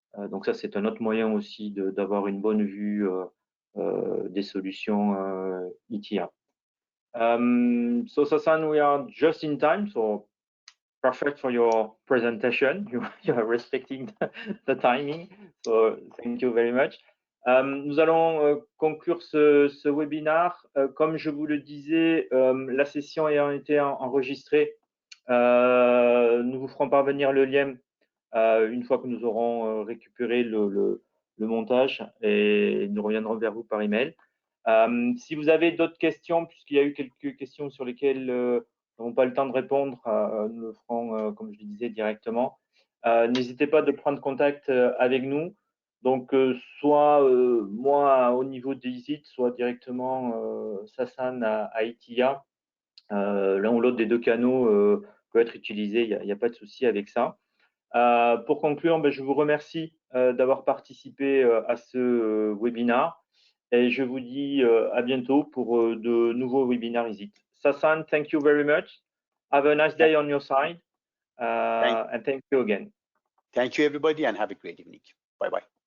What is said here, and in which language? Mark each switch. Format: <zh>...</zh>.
<fr>Donc ça, c'est un autre moyen aussi d'avoir une bonne vue des solutions ETIA.</fr> <en>So Sasan, we are just in time, so perfect for your presentation. You are respecting the timing, so thank you very much.</en> <fr>Nous allons conclure ce webinaire. Comme je vous le disais, la session ayant été enregistrée, nous vous ferons parvenir le lien une fois que nous aurons récupéré le montage, et nous reviendrons vers vous par email. Si vous avez d'autres questions, puisqu'il y a eu quelques questions sur lesquelles nous n'avons pas le temps de répondre, nous le ferons, comme je le disais, directement. N'hésitez pas de prendre contact avec nous. Donc, soit moi au niveau des ISIT, soit directement Sasan à ETIA. L'un ou l'autre des deux canaux peut être utilisé, il n'y a pas de souci avec ça. Pour conclure, je vous remercie d'avoir participé à ce webinaire et je vous dis à bientôt pour de nouveaux webinaires Isit.</fr> <en>Sasan, thank you very much. Have a nice day on your side and thank you again. Thank you everybody and have a great evening. Bye bye.</en>